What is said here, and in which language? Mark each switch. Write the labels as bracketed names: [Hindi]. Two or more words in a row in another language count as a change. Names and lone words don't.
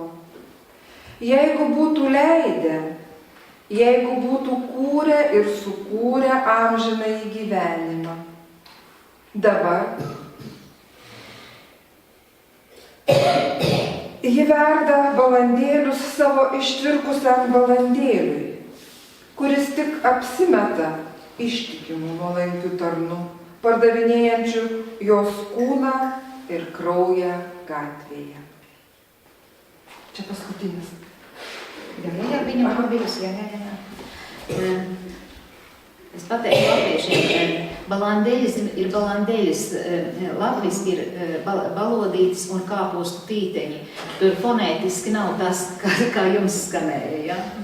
[Lithuanian] Jeigu būtų leidę, jeigu būtų kūrę ir sukūrę amžinąjį gyvenimą, dabar ji verda balandėlius savo ištvirkusiam balandėliui, kuris tik apsimeta ištikimų nuolankių tarnų, pardavinėjančių jos kūną ir kraują gatvėje. Čia paskutinis. [Latvian] Jā, viņa man bijusi, jā. Es pateiktu latviešiem, balandēļis ir balandēļis, latviski ir balodītis un kāpostu tīteņi. Tur fonētiski nav tas, kā jums skanēja, ja?